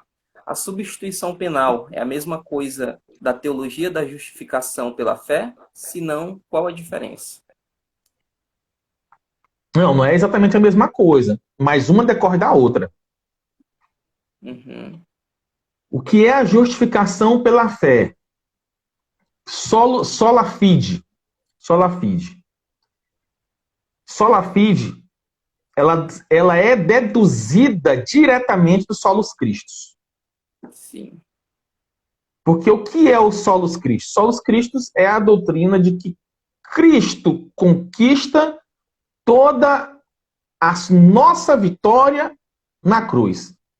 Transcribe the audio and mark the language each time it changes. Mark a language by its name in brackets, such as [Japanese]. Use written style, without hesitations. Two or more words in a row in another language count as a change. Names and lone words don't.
[Portuguese] A substituição penal é a mesma coisa da teologia da justificação pela fé? Se não, qual a diferença? Não é exatamente a mesma coisa, mas uma decorre da outra. Uhum. O que é a justificação pela fé? [Latin] Sola fide. Sola fide. Sola fide, [Portuguese] ela é deduzida diretamente do [Latin] solus Christus. [Portuguese] Sim. Porque o que é o [Latin] solus Christus? Solus Christus [Portuguese] é a doutrina de que Cristo conquista toda a nossa vitória na cruz.